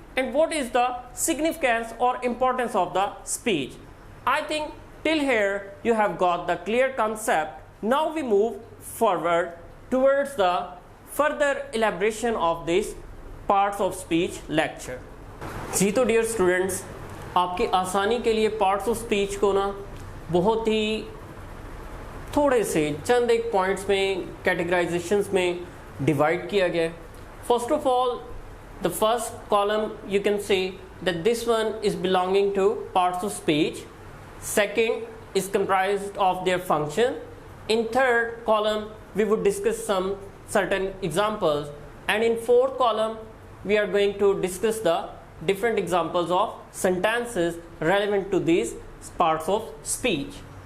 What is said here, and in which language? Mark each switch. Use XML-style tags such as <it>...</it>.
<en>And what is the significance or importance of the speech? I think till here you have got the clear concept. Now we move forward towards the further elaboration of this parts of speech lecture.</en> <hi>जी तो dear students, आपकी आसानी के लिए parts of speech को ना बहुत ही थोड़े से चंद एक पॉइंट्स में कैटेगराइजेशंस में डिवाइड किया गया है.</hi> <en>First of all, the first column you can say that this one is belonging to parts of speech. Second is comprised of their function. In third column we would discuss some certain examples, and in fourth column we are going to discuss the different examples of sentences relevant to these parts of speech.</en>